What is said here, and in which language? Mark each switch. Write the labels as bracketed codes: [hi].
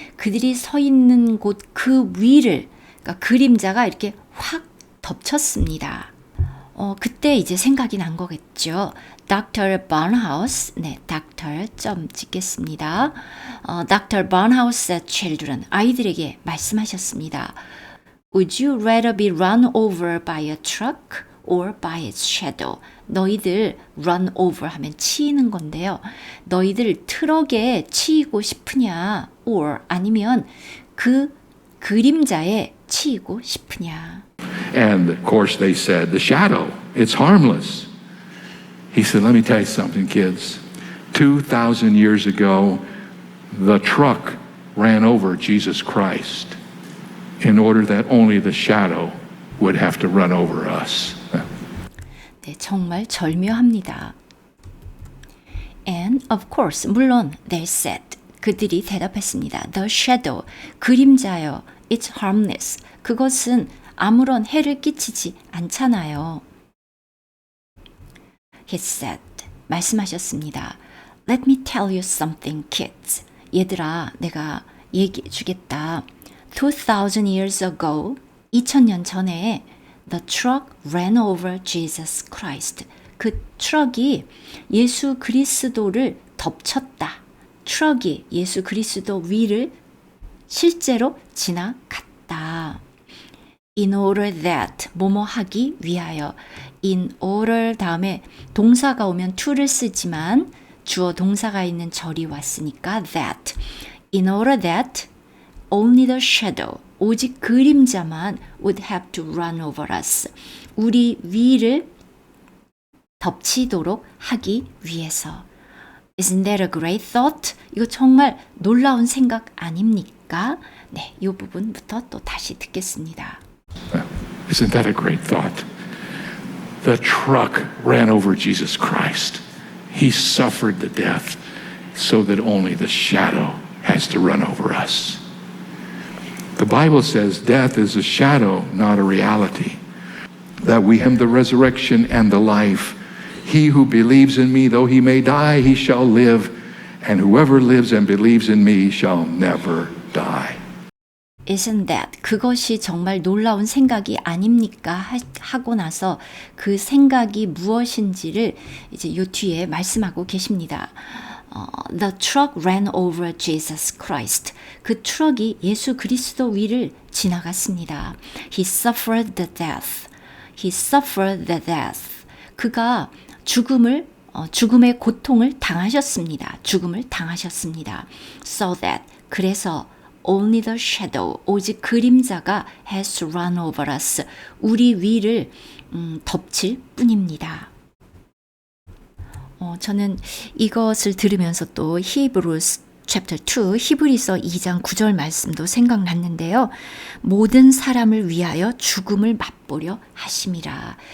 [ko] 그들이 서 있는 곳 그 위를 그러니까 그림자가 이렇게 확 덮쳤습니다. 그때 이제 생각이 난 거겠죠. Dr. Barnhouse, 네, Dr. 점 찍겠습니다. Dr. Barnhouse's children, 아이들에게 말씀하셨습니다. [en] Would you rather be run over by a truck or by its shadow? [ko] 너희들 [en] run over [ko] 하면 치이는 건데요. 너희들 트럭에 치이고 싶으냐, [en] or [ko] 아니면 그 그림자에 치이고 싶으냐. [en] And of course they said, the shadow, it's harmless. He said, let me tell you something, kids. 2,000 years ago, the truck ran over Jesus Christ in order that only the shadow would have to run over us. [ko] 네, 정말 절묘합니다. [en] And of course, [ko] 물론 [en] they said, [ko] 그들이 대답했습니다. [en] The shadow, [ko] 그림자요. [en] It's harmless. [ko] 그것은 아무런 해를 끼치지 않잖아요. [en] He said, [ko] 말씀하셨습니다. [en] Let me tell you something, kids. [ko] 얘들아, 내가 얘기해 주겠다. [en] 2,000 years ago, [ko] 2000년 전에 [en] the truck ran over Jesus Christ. [ko] 그 트럭이 예수 그리스도를 덮쳤다. 트럭이 예수 그리스도 위를 실제로 지나갔다. [en] In order that, [ko] 뭐뭐 하기 위하여. [en] In order [ko] 다음에 동사가 오면 to를 쓰지만 주어 동사가 있는 절이 왔으니까 that. [en] In order that only the shadow, [ko] 오직 그림자만 [en] would have to run over us. [ko] 우리 위를 덮치도록 하기 위해서. [en] Isn't that a great thought? [ko] 이거 정말 놀라운 생각 아닙니까? 네, 이 부분부터 또 다시 듣겠습니다. [en] Isn't that a great thought? The truck ran over Jesus Christ. He suffered the death so that only the shadow has to run over us. The Bible says death is a shadow, not a reality. That we have the resurrection and the life. He who believes in me, though he may die, he shall live. And whoever lives and believes in me shall never die. Isn't that? [ko] 그것이 정말 놀라운 생각이 아닙니까? 하고 나서 그 생각이 무엇인지를 이제 요 뒤에 말씀하고 계십니다. [en] The truck ran over Jesus Christ. [ko] 그 트럭이 예수 그리스도 위를 지나갔습니다. [en] He suffered the death. He suffered the death. [ko] 그가 죽음의 고통을 당하셨습니다. 죽음을 당하셨습니다. [en] So that, [ko] 그래서 [en] only the shadow, [ko] 오직 그림자가 [en] has to run over us, [ko] 우리 위를 덮칠 뿐입니다. 저는 이것을 들으면서 또 [en] Hebrews chapter 2, [ko] 히브리서 2장 9절 말씀도 생각났는데요. 모든 사람을 위하여 죽음을 맛보려 하심이라.